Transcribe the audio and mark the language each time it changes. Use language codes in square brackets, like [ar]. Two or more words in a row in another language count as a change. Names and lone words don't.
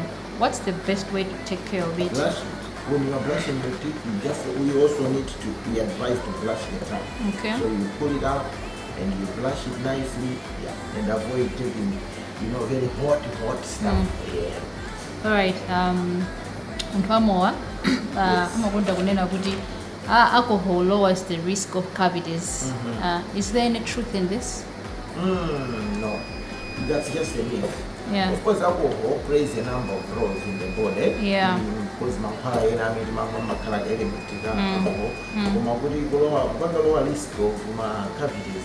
[en] What's the best way to take care of it? Blushing. When you are brushing your teeth, we also need to be advised to brush the tongue. Okay. So you pull it out and you brush it nicely, and avoid taking, very hot stuff. Yeah. All right. [ny] Anthu amowa amakonda kunena kuti [en] alcohol lowers the risk of cavities. Is there any truth in this? No, that's just a myth. Yeah. Of course, alcohol plays a number of roles in the body. Yeah. Because element alcohol, lower risk of cavities.